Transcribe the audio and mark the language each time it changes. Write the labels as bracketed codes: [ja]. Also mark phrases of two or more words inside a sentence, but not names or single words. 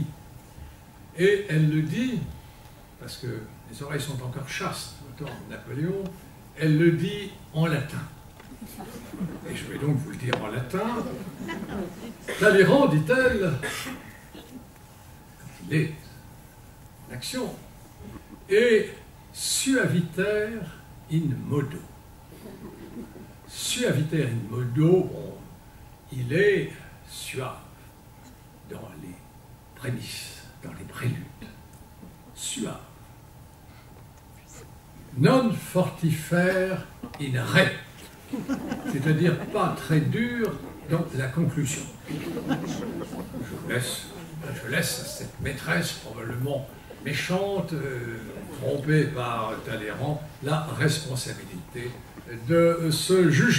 [fr] Et elle le dit, parce que les oreilles sont encore chastes au temps de Napoléon, elle le dit en latin. Et je vais donc vous le dire en latin. Talleyrand, dit-elle, quand il est en action, [la] et suaviter in modo. Suaviter in modo, [fr] bon, il est suave dans les prémices, dans les préludes. [la] Suave. Non fortifer in re. [fr] C'est-à-dire pas très dur dans la conclusion. Je laisse à cette maîtresse probablement méchante, trompée par Talleyrand, la responsabilité de ce jugement.